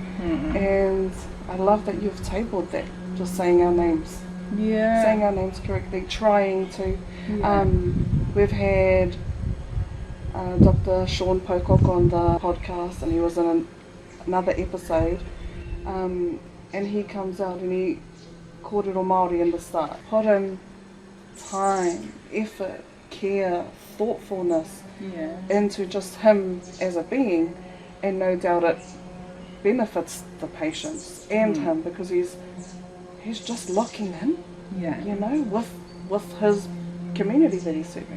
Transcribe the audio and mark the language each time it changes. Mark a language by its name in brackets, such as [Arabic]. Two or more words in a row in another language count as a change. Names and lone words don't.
[English] And I love that you've tabled that, just saying our names. Yeah. Saying our names correctly, trying to. We've had Dr. Sean Pocock on the podcast, and he was in another episode, and he comes out and he [Māori] kōrero Māori [English] in the start. Put in time, effort, care, thoughtfulness into just him as a being, and no doubt it benefits the patients and him, because he's just locking in, with his community that he's serving.